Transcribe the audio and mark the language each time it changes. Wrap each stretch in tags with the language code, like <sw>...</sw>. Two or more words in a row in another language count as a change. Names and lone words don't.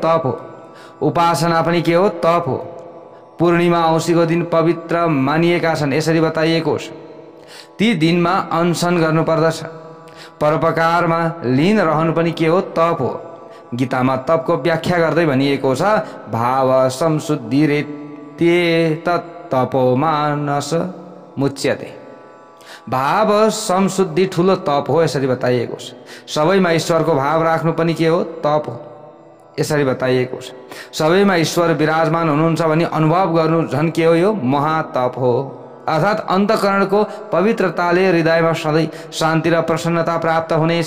<ne>तप हो। उपासना पनि के हो? तप हो। पूर्णिमा औँसीको दिन पवित्र मानिएका छन्, यसरी बताइएको छ। ती दिनमा अनसन गर्नुपर्दछ। परोपकारमा लीन रहनु पनि के हो? तप हो। गीतामा तपको व्याख्या गर्दै भनिएको छ,</ne> <sa>भाव संशुद्धिरेत्ये तपो मानस मुच्यते।</sa> <ne>भाव संशुद्धि ठुलो तप हो, यसरी बताइएको छ। सबैमा ईश्वरको भाव राख्नु पनि के हो? तप हो, यसरी बताइएको छ। सबैमा ईश्वर विराजमान हुनुहुन्छ भने अनुभव गर्नु झन् के हो? यो महातप हो। अर्थात् अन्तःकरणको पवित्रताले हृदयमा सधैँ शान्ति र प्रसन्नता प्राप्त हुनेछ।</ne>